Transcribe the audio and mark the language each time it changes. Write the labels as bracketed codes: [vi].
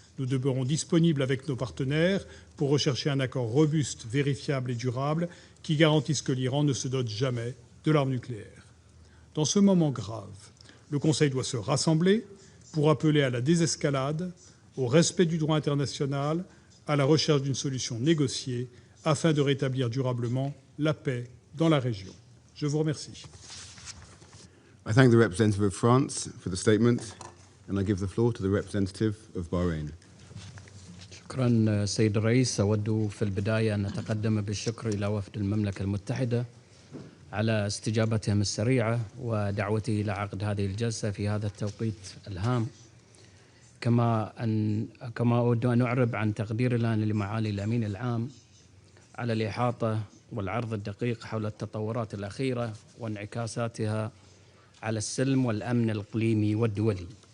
[fr] Nous demeurons disponibles avec nos partenaires pour rechercher un accord robuste, vérifiable et durable qui garantisse que l'Iran ne se dote jamais de l'arme nucléaire. Dans ce moment grave, le Conseil doit se rassembler pour appeler à la désescalade, au respect du droit international, à la recherche d'une solution négociée afin de rétablir durablement la paix dans la région. Je vous remercie. [en] I thank the representative of France for the statement, and I give the floor to the representative of Bahrain. [ar] شكرا سيد الرئيس. أود في البداية أن أتقدم بالشكر إلى وفد المملكة المتحدة على استجابتهم السريعة ودعوتي إلى عقد هذه الجلسة في هذا التوقيت الهام، كما أود أن أعرب عن تقديرنا لمعالي الأمين العام على الإحاطة والعرض الدقيق حول التطورات الأخيرة وانعكاساتها على السلم والأمن الإقليمي والدولي.